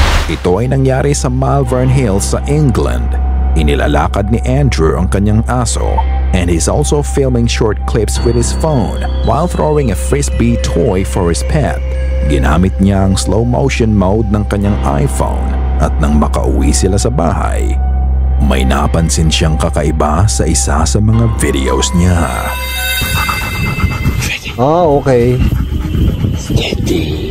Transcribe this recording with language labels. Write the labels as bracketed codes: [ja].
[tl] Ito ay nangyari sa Malvern Hills sa England. Inilalakad ni Andrew ang kanyang aso [en] and he's also filming short clips with his phone while throwing a frisbee toy for his pet. [tl] Ginamit niya ang slow motion mode ng kanyang iPhone at nang makauwi sila sa bahay, may napansin siyang kakaiba sa isa sa mga videos niya. [en] Okay. Steady.